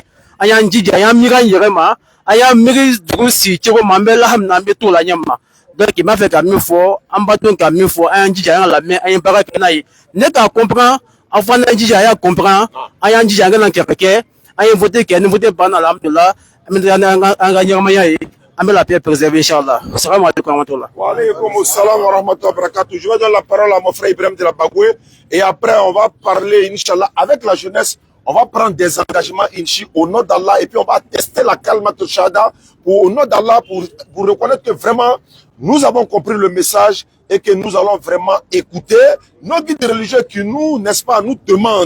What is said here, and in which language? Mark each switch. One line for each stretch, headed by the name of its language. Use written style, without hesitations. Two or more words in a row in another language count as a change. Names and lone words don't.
Bambara: An y'an jija, an y'an miiri an yɛrɛ ma. A y'a miiri dugu si cogo ma an bɛ lahamina an bɛ t'o la ɲɛma. Donc i b'a fɛ ka min fɔ, an b'a dɔn ka min fɔ, an y'an jija, an y'an lamɛn, an ye baara kɛ n'a ye. Ne k'a comprend, an fana y'an jija, an y'a comprend, an y'an jija, an kana kɛlɛ kɛ, an ye vote kɛ, ni vote banna alhamdulilah, an bɛ an ka ɲɛnamaya ye, an bɛ
French: la paix préserver
Bambara: inchallah.
Arabic: السلام عليكم ورحمة الله. وعليكم السلام ورحمة الله وبركاته.
French: Je vais donner la parole à mon frère Ibrahim de la Bagoué et après on va parler inchallah avec la jeunesse. On va prendre des engagements au nom d'Allah et puis on va tester la calme shahada au nom d'Allah pour reconnaître que vraiment nous avons compris le message et que nous allons vraiment écouter nos guides religieux qui nous, n'est-ce pas, nous demandent.